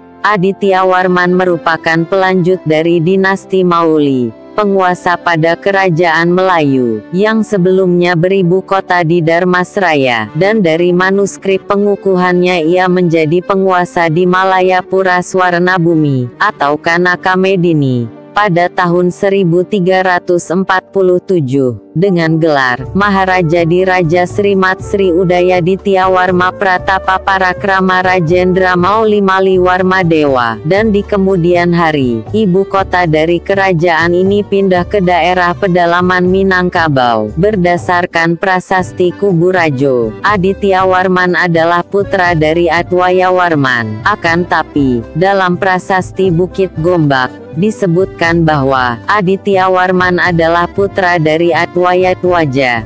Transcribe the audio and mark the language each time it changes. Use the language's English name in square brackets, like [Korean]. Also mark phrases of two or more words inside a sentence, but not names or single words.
[Indonesian] Adityawarman merupakan pelanjut dari dinasti Mauli, penguasa pada kerajaan Melayu, yang sebelumnya beribu kota di Dharmasraya, dan dari manuskrip pengukuhannya ia menjadi penguasa di Malayapura Swarnabhumi, atau Kanaka Medini, pada tahun 1347, dengan gelar Maharaja di Raja Srimat Sri Udaya Dityawarma Pratapa Parakrama Rajendra Mauli Maliwarma Dewa, dan di kemudian hari, ibu kota dari kerajaan ini pindah ke daerah pedalaman Minangkabau. Berdasarkan prasasti Kuburajo, Adityawarman adalah putra dari Adwayawarman. Akan tapi, dalam prasasti Bukit Gombak, disebutkan bahwa Adityawarman adalah putra dari Adwayatwaja.